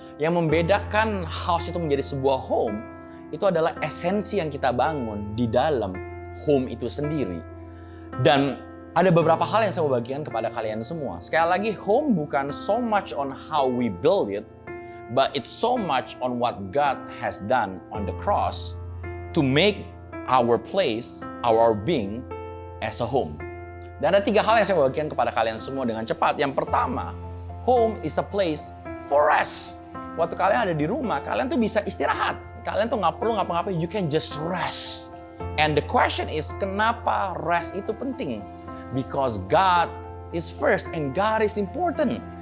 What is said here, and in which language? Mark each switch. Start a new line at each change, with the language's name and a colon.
Indonesian: Yang membedakan house itu menjadi sebuah home, itu adalah esensi yang kita bangun di dalam home itu sendiri. Dan ada beberapa hal yang saya mau bagikan kepada kalian semua. Sekali lagi,
English: home bukan so much on how we build it, but it's so much on what God has done on the cross to make our place, our being as a home.
Indonesian: Dan ada 3 hal yang saya mau bagikan kepada kalian semua dengan cepat. Yang pertama,
English: home is a place for rest.
Indonesian: Waktu kalian ada di rumah, kalian tuh bisa istirahat. Kalian tuh nggak perlu ngapa-ngapain,
English: you can just rest. And the question is,
Indonesian: kenapa rest itu penting?
English: Because God is first and God is important.